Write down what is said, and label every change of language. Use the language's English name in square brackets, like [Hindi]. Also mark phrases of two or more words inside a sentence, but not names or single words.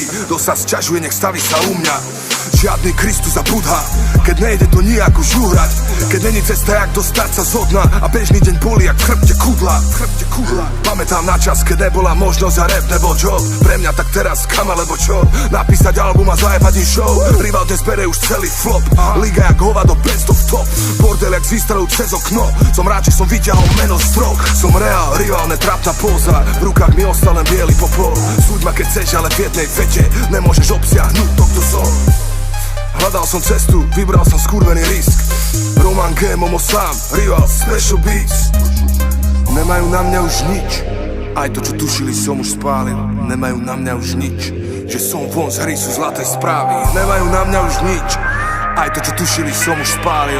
[Slovak] Kto sa sťažuje, nech staví sa u mňa, žiadny Kristus a Budha, keď nejde to nijak už uhrať, keď není cesta jak dostať sa zo dna a bežný deň bolí jak v chrbte kudla. Pamätám na čas, keď nebola možnosť a rap nebol job, pre mňa tak teraz kam alebo čo, napísať album a zajebať im show, rival dnes bere už celý flop, liga jak hovado [English] best of top, [Slovak] bordel jak z výstrelou cez okno, som rád, že som vyťahol meno z drog, som reál, rival, netrapná póza, v rukách mi ostal len biely popol, súď ma keď chceš, ale v jednej vete nemôžeš obsiahnuť to, kto som. Hľadal som cestu, vybral som skurvený risk, Roman G, Momo sám, [English] rival, special beats. [Slovak] Nemajú na mňa už nič, aj to, čo tušili, som už spálil. Nemajú na mňa už nič, že som von z hry, sú zlaté správy. Nemajú na mňa už nič, aj to, čo tušili, som už spálil.